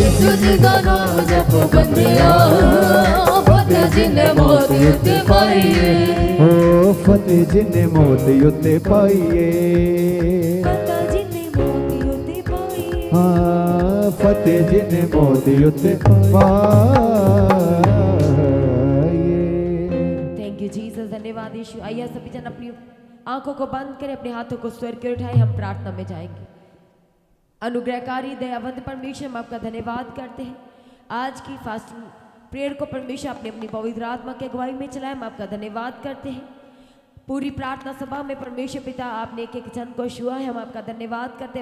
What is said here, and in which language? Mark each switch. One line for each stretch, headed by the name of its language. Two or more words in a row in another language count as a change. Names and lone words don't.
Punjabi: ਯੀਸ਼ੂ ਜੀ ਦਾ ਨਾਮ ਜਪ ਬੰਦਿਆ ਫ਼ਤਿਹ ਜਿਨ੍ਹੇਂ ਮੌਤ ਉੱਤੇ ਪਾਈ। ਓ ਫ਼ਤਿਹ ਜਿਨ੍ਹੇਂ ਮੌਤ ਉੱਤੇ ਪਾਈਏ। ਫ਼ਤਿਹ ਜਿਨ੍ਹੇਂ ਮੌਤ ਉੱਤੇ ਪਾਈ। ਹਾਂ ਫ਼ਤਿਹ ਜਿਨ੍ਹੇਂ ਮੌਤ ਉੱਤੇ ਪਾਈਏ।
English: Thank you Jesus,
Hindi: धन्यवाद यीशु। आइए सभी जन अपनी आंखों को बंद करें, अपने हाथों को स्वर्ग की ओर उठाएं, हम प्रार्थना में जाएंगे। अनुग्रहकारी दयावंत परमेश्वर, हम आपका धन्यवाद करते हैं आज की
English: fasting prayer
Hindi: को परमेश्वर आपने अपनी पवित्र आत्मा की अगुवाई में चलाया। हम आपका धन्यवाद करते हैं। पूरी प्रार्थना सभा में परमेश्वर पिता आपने एक एक जन को छुआ है, हम आपका धन्यवाद करते हैं।